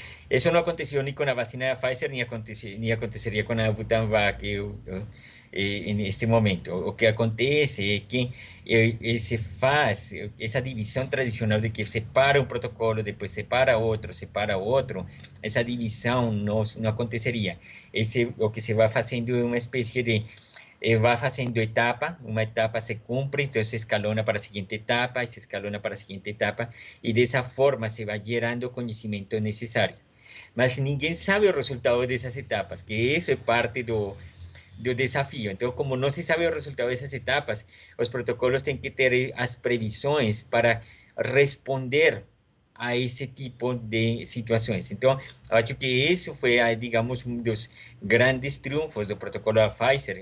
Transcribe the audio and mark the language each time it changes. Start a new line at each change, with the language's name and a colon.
Portuguese: Isso não aconteceu nem com a vacina da Pfizer, nem aconteceria com a Butanvac em este momento. O que acontece é que se faz essa divisão tradicional de que separa um protocolo, depois separa outro, essa divisão não aconteceria. O que se vai fazendo é uma espécie de
Spanish: va haciendo etapa, una etapa se cumple, entonces se escalona para la siguiente etapa y se escalona para la siguiente etapa y de esa forma se va gerando conocimiento necesario.
Portuguese: Mas ninguém sabe os resultados dessas etapas, que isso é parte do desafio. Então, como não se sabe o resultado dessas etapas, os protocolos têm que ter as previsões para responder a esse tipo de situações. Então, eu acho que isso foi, digamos, um dos grandes triunfos do protocolo da Pfizer.